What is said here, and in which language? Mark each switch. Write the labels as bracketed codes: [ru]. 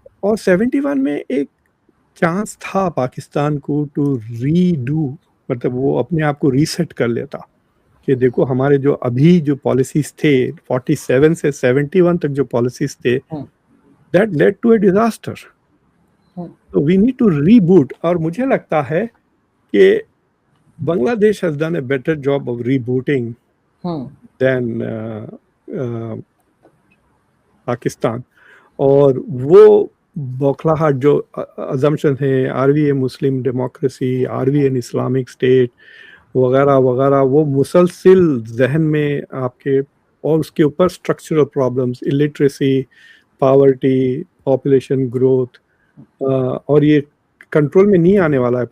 [ur] اور 71 میں ایک چانس تھا پاکستان کو [en] to redo, [ur] مطلب وہ اپنے آپ کو ریسیٹ کر لیتا کہ دیکھو ہمارے جو ابھی جو پالیسیز تھے 47 سے 71 تک جو پالیسیز تھے [en] that led to a disaster. So we need to reboot. [ur] اور مجھے لگتا ہے کہ [en] Bangladesh has done a better job of rebooting than Pakistan. [ur] اور وہ بوکھلاہٹ جو assumptions ہیں [en] are we a Muslim democracy, are we an Islamic state [ur] وغیرہ وغیرہ, وہ مسلسل ذہن میں آپ کے, اور اس کے اوپر structural problems, illiteracy, poverty, population growth, اور یہ کنٹرول میں نہیں آنے والا ہے.